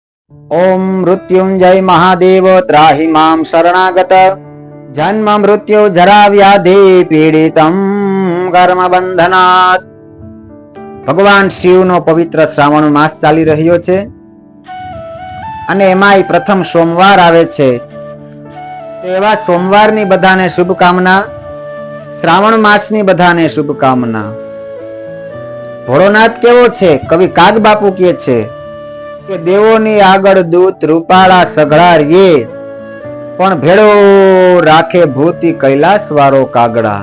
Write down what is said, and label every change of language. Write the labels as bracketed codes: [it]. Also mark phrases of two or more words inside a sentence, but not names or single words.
[sa] ओम मृत्युंजय महादेव त्राहि मां शरणागत जन्म मृत्यु जरा व्याधि पीड़ितं कर्म बंधनात्। [gu] ભગવાન શિવ નો પવિત્ર શ્રાવણ માસ ચાલી રહ્યો છે અને એમાંય પ્રથમ સોમવાર આવે છે। તો એવા સોમવારની બધાને શુભકામના, શ્રાવણ માસની બધાને શુભકામના। ભોળોનાથ કેવો છે? કવિ કાગ બાપુ કહે છે કે દેવોની આગળ દૂત રૂપાળા સઘળારીએ પણ ભેળો રાખે ભૂતિ કૈલાસ વાળો કાગડા।